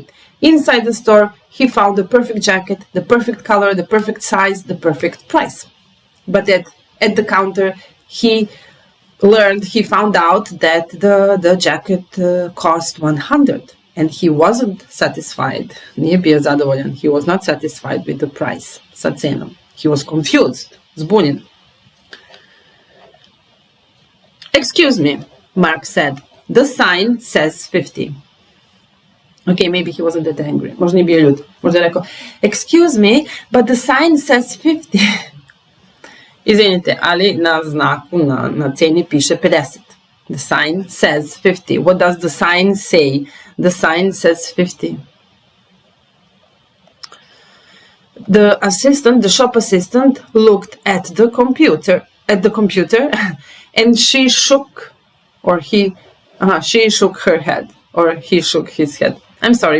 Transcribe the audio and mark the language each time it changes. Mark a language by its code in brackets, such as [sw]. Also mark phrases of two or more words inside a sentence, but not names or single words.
[en] Inside the store, he found the perfect jacket, the perfect color, the perfect size, the perfect price. But at the counter, he found out that the jacket cost 100. And he wasn't satisfied. [sr] Nije bio zadovoljan. [en] He was not satisfied with the price, [sr] sa cenom. [en] He was confused, zbunjen. "Excuse me," Mark said. "The sign says 50. Okay, maybe he wasn't that angry. [sr] Možda nije bio ljud. Možda je rekao, [en] "Excuse me, but the sign says 50. [sr] Izvinite, ali na znaku, na ceni piše 50. [en] The sign says 50. What does the sign say? The sign says 50. The shop assistant looked at the computer, and she shook her head, or he shook his head.